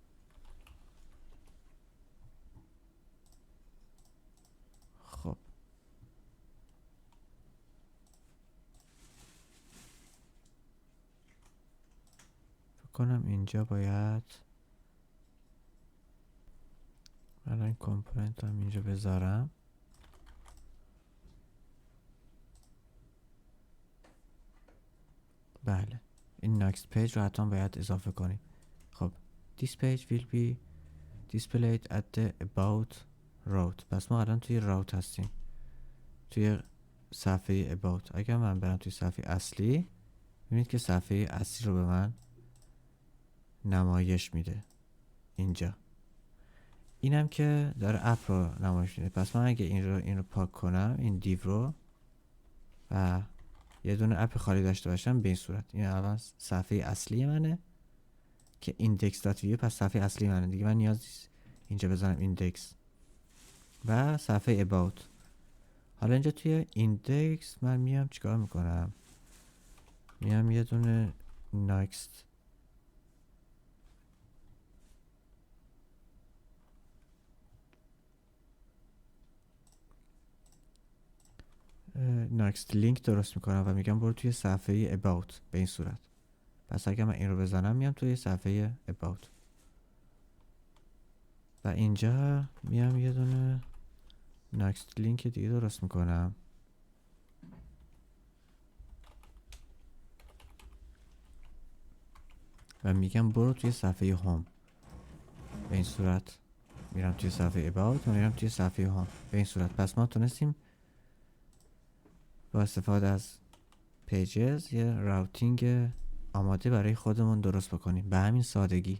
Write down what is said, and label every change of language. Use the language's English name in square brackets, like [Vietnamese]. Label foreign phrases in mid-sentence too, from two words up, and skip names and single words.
[Persian] خب فکر کنم اینجا باید الان این کامپوننت هم اینجا بذارم. بله این [English] next page [Persian] رو حتما باید اضافه کنیم. [English] خب this page will be displayed at the about route. [Persian] پس ما الان توی route هستیم، توی صفحه about. اگر من برم توی صفحه اصلی ببینید که صفحه اصلی رو به من نمایش میده اینجا. اینم که داره اپ رو نمایش میده. پس من اگه این رو پاک کنم، این دیو رو، و یه دونه اپ خالی داشته باشم به این صورت، این اول صفحه اصلی منه که index.view، پس صفحه اصلی منه دیگه. من نیاز نیست اینجا بزنم index. و صفحه about. حالا اینجا توی ایندکس من میام چیکار میکنم؟ میام یه دونه [English] next link [Persian] درست میکنم و میگم برو توی صفحه about به این صورت. پس اگر من این رو بزنم میام توی صفحه about و اینجا میام یه دونه [English] next link [Persian] دیگه درست میکنم و میگم برو توی صفحه هوم. به این صورت میرم توی صفحه about و میرم توی صفحه هوم به این صورت. پس ما تونستیم با استفاده از پیجز یه راوتینگ آماده برای خودمون درست بکنیم به همین سادگی.